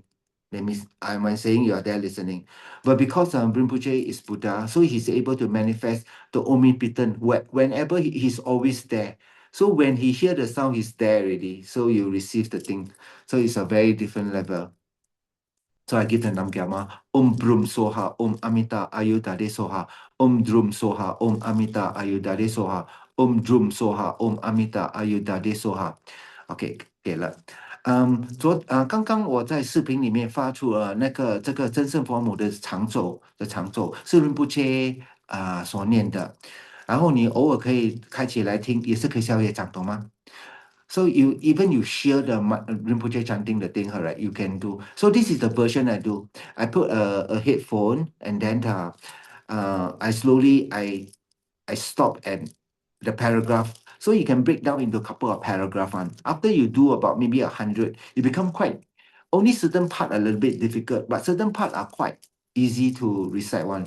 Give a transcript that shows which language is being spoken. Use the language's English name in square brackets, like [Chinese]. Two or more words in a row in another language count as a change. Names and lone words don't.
[English] That means I'm saying you are there listening. But because Rinpoche is Buddha, so he's able to manifest the omnipotent. Whenever he's always there. So when he hear the sound, he's there already. So you receive the thing. So it's a very different level. So I give the [Sanskrit] Namgyama, Om Brum Soha, Om Amita Ayudade Soha, Om Drum Soha, Om Amita Ayudade Soha, Om Drum Soha, Om Amita Ayudade Soha. [Chinese] OK，给了。刚刚我在视频里面发出了这个真圣佛母的长咒是伦布切所念的，然后你偶尔可以开起来听，也是可以消业障，懂吗？ [English] So you hear the Rinpoche chanting the thing, right? You can do. So this is the version I do. I put a headphone and then I slowly I stop at the paragraph. So you can break down into a couple of paragraphs. After you do about maybe 100, you become quite only certain part a little bit difficult, but certain part are quite easy to recite one.